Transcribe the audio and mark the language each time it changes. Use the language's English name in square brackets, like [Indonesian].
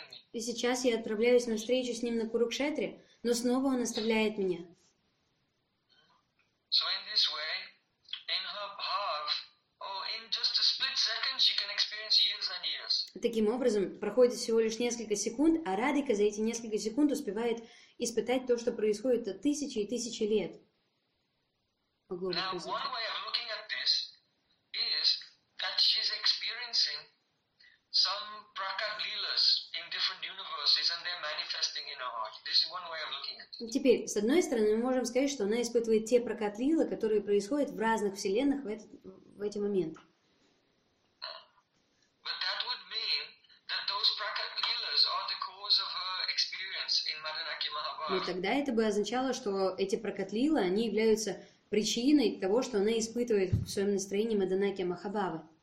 [Russian] И сейчас я отправляюсь на встречу с ним на Курукшетре, но снова он оставляет меня. [English] So in this way, in her bhav, or in just a split second, she can experience years and years. [Russian] Таким образом, проходит всего лишь несколько секунд, а Радика за эти несколько секунд успевает испытать то, что происходит тысячи и тысячи лет. [English] Now, one way of looking at this is that she's experiencing some prakatlilas in different universes, and they're manifesting in her heart. This is one way of looking at it. [Russian] Теперь, с одной стороны, мы можем сказать, что она испытывает те прокатлилы, которые происходят в разных вселенных в эти моменты. [English] But that would mean that those prakatlilas are the cause of her experience in Madanaki Mahabhava. [Russian] Но тогда это бы означало, что эти прокатлилы, они являются причиной того, что она испытывает в своем настроении Маданаки Махабавы.